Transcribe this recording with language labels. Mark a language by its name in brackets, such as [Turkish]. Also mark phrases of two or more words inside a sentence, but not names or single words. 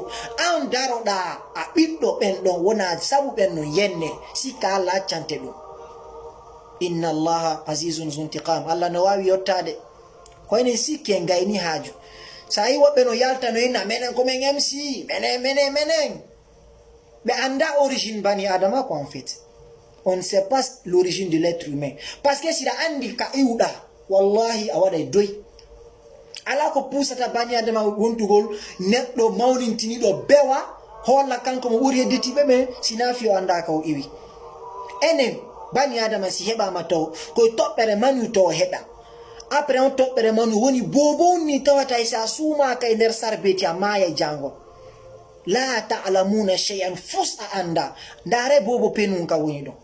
[Fula] An daroɗa a ɓiɗɗo ɓen ɗon wona sabu ɓen no yenne, sikka Allah accante ɗum. [Arabic] إن الله عزيز ذو انتقام, [Fula] Allah no wawi yottade ko enen sikki en gayni haaju. Sa yi woɓɓe no yalta no inna menen komin MC menen ɓe anda origine bani adama ko [French] en fait on ne sait pas l'origine de l'être humain, parce que [Fula] siɗa andi ka iwɗa wallahi a waɗay doy. Ala ko pusata bani adama wontugol neɗɗo mawnintiniɗo bewa holla kanko mo ɓuri hedditiɓe ɓe sina fi o anda ka o iwi. Enen bani adama si heɓama taw koye toɓɓere manu to o heɗa, après on toɓɓere manu woni bobo ni tawata sa sumaka e nder sarbeti a maya e jango [Arabic] لا تعلمون شيئا, [Fula] fus a anda ndare bobo penum ka woni ɗo.